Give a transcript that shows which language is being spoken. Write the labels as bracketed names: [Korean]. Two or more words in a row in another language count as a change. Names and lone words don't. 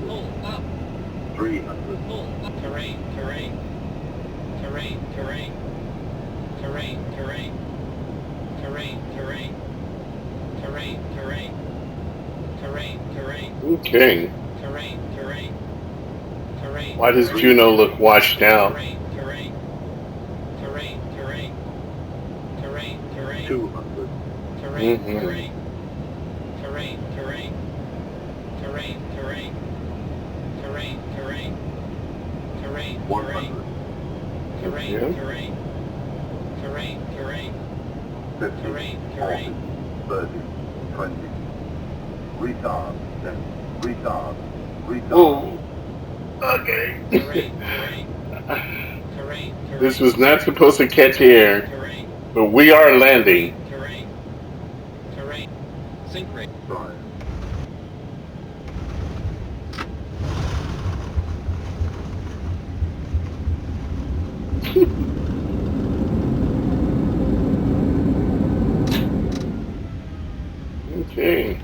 [English] Pull up. 300. Pull up. Terrain, terrain. Terrain, terrain. Terrain, terrain. Terrain, terrain. Terrain, terrain. Terrain, terrain. Okay. Terrain, terrain. Terrain. Why does terrain. Juneau look washed out? Terrain, terrain. Terrain, terrain. Terrain, terrain. 200. Terrain, Mhm. terrain. Terrain, terrain. Terrain, terrain. Terrain, terrain. Terrain, terrain. 100. Terrain, Yeah. terrain. Terrain, terrain. 50. Terrain, 40. terrain. 30. 20. Retard. 10. Retard. Retard. Whoa. Okay. Terrain, terrain. Terrain, terrain. This was not supposed to catch air, Terrain, but we are landing. terrain. Terrain. Sync rate. 5. Okay.